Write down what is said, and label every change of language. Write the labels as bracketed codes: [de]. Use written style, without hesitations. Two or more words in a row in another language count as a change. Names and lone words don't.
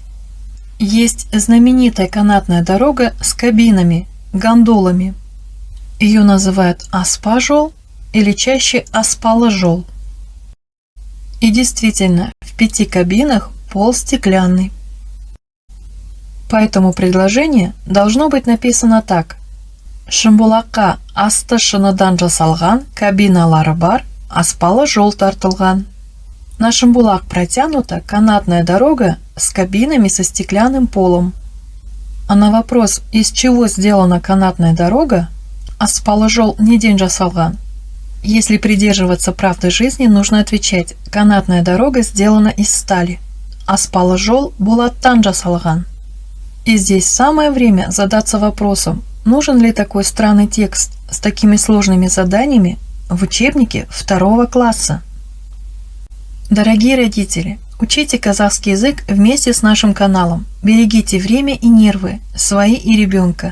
[ru] Есть знаменитая канатная дорога с кабинами, гондолами. Ее называют аспажол или чаще аспалажол. И действительно, в 5 кабинах пол стеклянный. Поэтому предложение должно быть написано так: [kk] Шамбулакка асты шыныдан жасалған, кабиналары бар, аспалы жол тартылған. [ru] На Шамбулак протянута канатная дорога с кабинами со стеклянным полом. А на вопрос, из чего сделана канатная дорога, [kk] аспалы жол неден жасалған, [ru] если придерживаться правды жизни, нужно отвечать: канатная дорога сделана из стали. [kk] Аспалы жол болаттан жасалған. [ru] И здесь самое время задаться вопросом, нужен ли такой странный текст с такими сложными заданиями в учебнике 2 класса. Дорогие родители, учите казахский язык вместе с нашим каналом. Берегите время и нервы, свои и ребенка.